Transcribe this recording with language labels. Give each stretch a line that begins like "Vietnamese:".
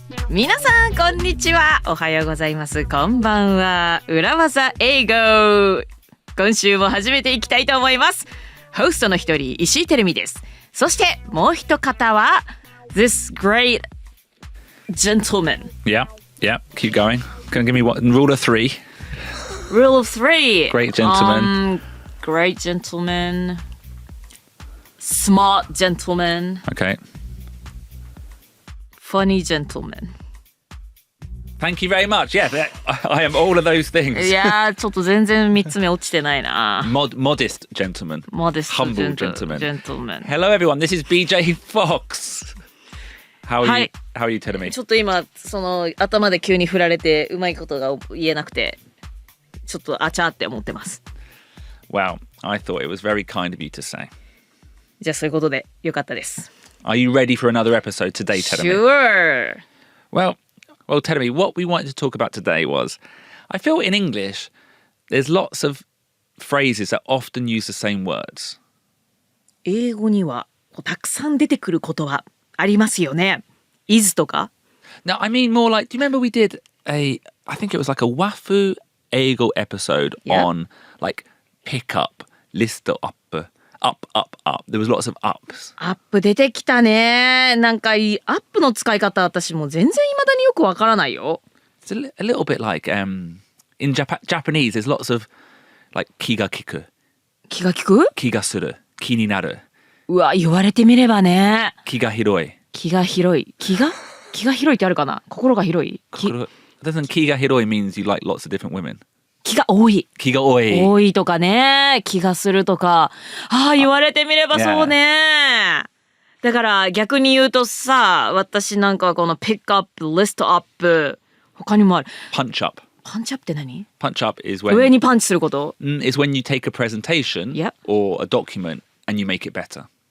Japanese: 皆さんこんにちは、おはようございます、こんばんは。裏技英語、今週も始めていきたいと思います。ホストの一人、石井てるみです。そしてもう一方は
English: This great gentleman. Yeah, keep going. Can you give me what rule of three? Rule of three. Great gentleman. Great gentleman. Smart gentleman. Okay. Funny gentleman. Thank you very much. Yeah, I am all of those things.
Japanese: いやー、ちょっと全然3つ目落ちてないな。
English: Modest gentleman. Modest Humble gentleman. Gentleman. Hello everyone, this is BJ Fox. How are
Japanese: はい
English: you? How are you telling me?
Japanese: ちょっと今その頭で急に振られてうまいことが言えなくてちょっとあちゃーって思ってます。
English: Well, I thought it was very kind of you to say.
Japanese: じゃあそういうことでよかったです。
English: Are you ready for another episode today, Telemi? Sure. Well, Telemi, what we wanted to talk about today was, I feel in English, there's lots of phrases that often use the same words.
Japanese: 英語にはたくさん出てくる言葉ありますよね。 is とか。
English: No, I mean more like, do you remember we did I think it was like a Wafu Eigo episode on like pick up, list up. Up. There was lots of ups.
Japanese: アップ出てきたね。なんかアップの使い方私も全然未だによくわからないよ。
English: It's a little bit like in Japanese there's lots of like 気が利く、
Japanese: 気が利く？気がする、気になる。うわ、言われてみればね。気が広い。気が広い。気が広いってあるかな。心が広い。
English: Doesn't 気が広い means you like lots of different women?
Japanese: 気が多い。気が多い。多いとかね。気がするとか。ああ、言われてみればそうね。だから逆に言うとさ、私なんかはこの pick up, list up 他にもある。
English: punch up.
Japanese: パンチアップって何？
English: Punch up is when
Japanese: 上にパンチすること？
English: is when you take a presentation or a document and you make it better.